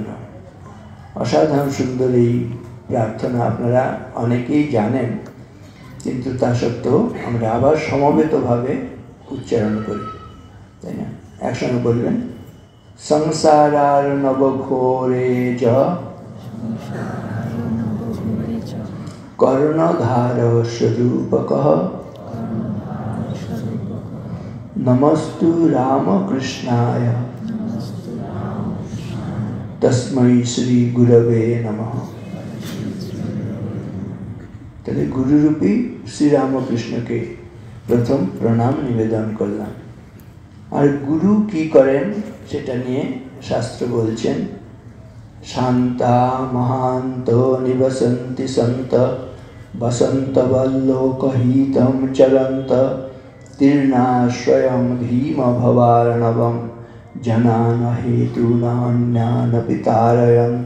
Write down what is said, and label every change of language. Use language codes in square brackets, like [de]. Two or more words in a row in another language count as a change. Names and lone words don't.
[bn] অসাধারণ সুন্দর এই প্রার্থনা আপনারা অনেকেই জানেন, কিন্তু তা সত্ত্বেও আমরা আবার সমবেতভাবে উচ্চারণ করি, তাই না? একসঙ্গে বলবেন, [sa] সংসারার্ণব ঘোরে জ कर्णधार स्वरूपकः नमस्तु रामकृष्णाय तस्मै श्री गुरवे नमः। [bn] তাহলে গুরুরূপী শ্রী রামকৃষ্ণকে প্রথম প্রণাম নিবেদন করলাম। আর গুরু কি করেন সেটা নিয়ে শাস্ত্র বলছেন, [sa] শান্তা মহান্ত নিবসন্তি সন্ত বসন্তবল্লোকহিতম চরন্ত তীর্ণাশ্রয়ং ভীম ভবার্ণবম জনান হেতুনান্যান পিতারয়ন্ত।